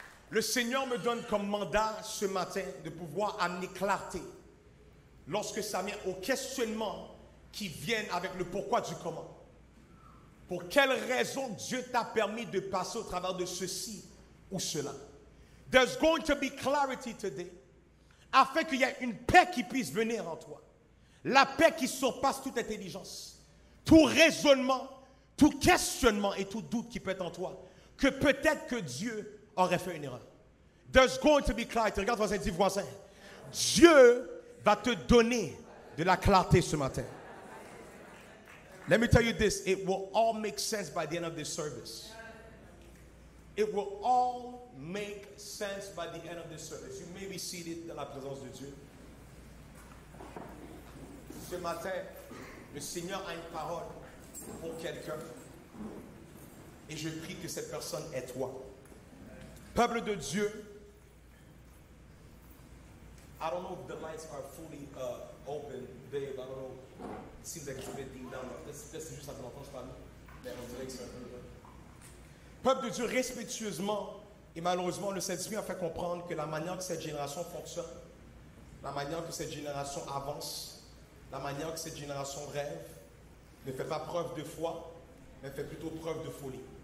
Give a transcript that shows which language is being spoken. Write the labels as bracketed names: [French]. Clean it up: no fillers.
[French] Le Seigneur me donne comme mandat ce matin de pouvoir amener clarté lorsque ça vient aux questionnements qui viennent avec le pourquoi du comment. Pour quelle raison Dieu t'a permis de passer au travers de ceci ou cela. [English] There's going to be clarity today. [French] Afin qu'il y ait une paix qui puisse venir en toi. La paix qui surpasse toute intelligence. Tout raisonnement, tout questionnement et tout doute qui peut être en toi. Que peut-être que Dieu aurait fait une erreur. [English] There's going to be clarity. [French] Regarde voisin, dis voisin. Dieu va te donner de la clarté ce matin. [English] Let me tell you this. It will all make sense by the end of this service. It will all make sense by the end of this service. You may be seated [French] dans la présence de Dieu. Ce matin, le Seigneur a une parole pour quelqu'un. Et je prie que cette personne est toi. Peuple de Dieu, [English] I don't know if the lights are fully open, babe. I don't know. It seems like it's a bit dim down. [French] C'est juste ça que l'entend, je parle. Mais on dirait que c'est un peu... Peuple de Dieu, respectueusement et malheureusement, le Saint-Esprit a fait comprendre que la manière que cette génération fonctionne, la manière que cette génération avance, la manière que cette génération rêve, ne fait pas preuve de foi, mais fait plutôt preuve de folie.